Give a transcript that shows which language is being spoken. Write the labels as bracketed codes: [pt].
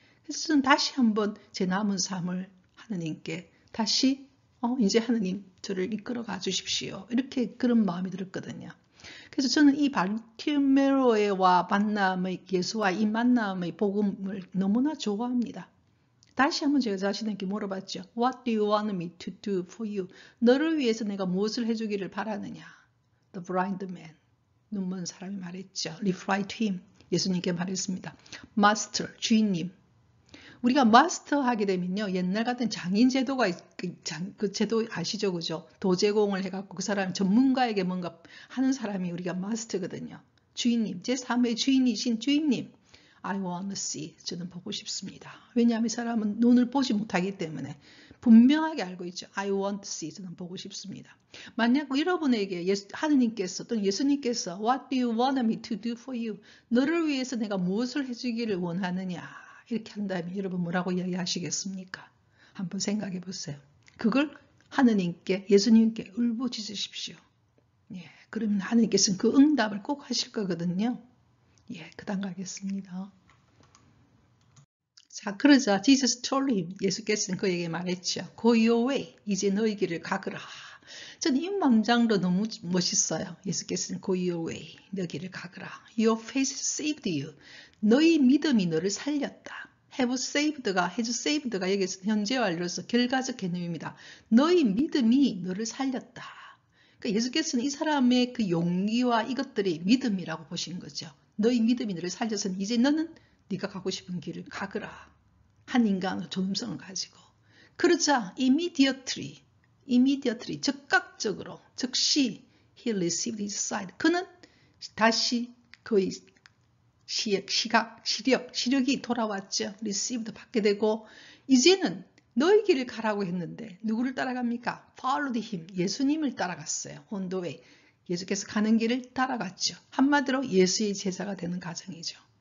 [ko] 그래서 저는 다시 한번 제 남은 삶을 하느님께 다시 이제 하느님 저를 이끌어 가 주십시오. 이렇게 그런 마음이 들었거든요. 그래서 저는 이 바르티메오와 만남의 예수와 이 만남의 복음을 너무나 좋아합니다. 다시 한번 제가 자신에게 물어봤죠. [en] What do you want me to do for you? [ko] 너를 위해서 내가 무엇을 해주기를 바라느냐? [en] The blind man, [ko] 눈먼 사람이 말했죠. [en] Replied to him, [ko] 예수님께 말했습니다. Master, 주인님. 우리가 마스터 하게 되면요. 옛날 같은 장인 제도가 그 제도 아시죠? 그죠? 도제공을 해갖고 그 사람 전문가에게 뭔가 하는 사람이 우리가 마스터거든요. 주인님, 제 삶의 주인이신 주인님. [en] I want to see. [ko] 저는 보고 싶습니다. 왜냐하면 이 사람은 눈을 보지 못하기 때문에 분명하게 알고 있죠. [en] I want to see. [ko] 저는 보고 싶습니다. 만약 여러분에게 하느님께서 또는 예수님께서 [en] What do you want me to do for you? [ko] 너를 위해서 내가 무엇을 해주기를 원하느냐? 이렇게 한다면 여러분 뭐라고 이야기하시겠습니까? 한번 생각해 보세요. 그걸 하느님께 예수님께 울부짖으십시오. 예, 그러면 하느님께서는 그 응답을 꼭 하실 거거든요. 예, 그 다음 가겠습니다. 자, 그러자 [en] Jesus told him, [ko] 예수께서는 그에게 말했죠. [en] Go your way, [ko] 이제 너희 길을 가거라. 저는 이 문장도 너무 멋있어요. 예수께서는 [en] Go your way, [ko] 너희 길을 가거라. [en] Your faith saved you. [ko] 너희 믿음이 너를 살렸다. Have saved가 여기서 현재 완료로서 결과적 개념입니다. 너희 믿음이 너를 살렸다. 그러니까 예수께서는 이 사람의 그 용기와 이것들이 믿음이라고 보시는 거죠. 너희 믿음이 너를 살려서 이제 너는 네가 가고 싶은 길을 가거라. 한 인간의 존엄성을 가지고. 그러자 [en] immediately [ko] 즉각적으로 즉시 [en] he received his sight. [ko] 그는 다시 그의 시력이 돌아왔죠. received 받게 되고 이제는 너희 길을 가라고 했는데 누구를 따라갑니까? [en] followed him. [ko] 예수님을 따라갔어요. [en] on the way. [ko] 예수께서 가는 길을 따라갔죠. 한마디로 예수의 제자가 되는 과정이죠.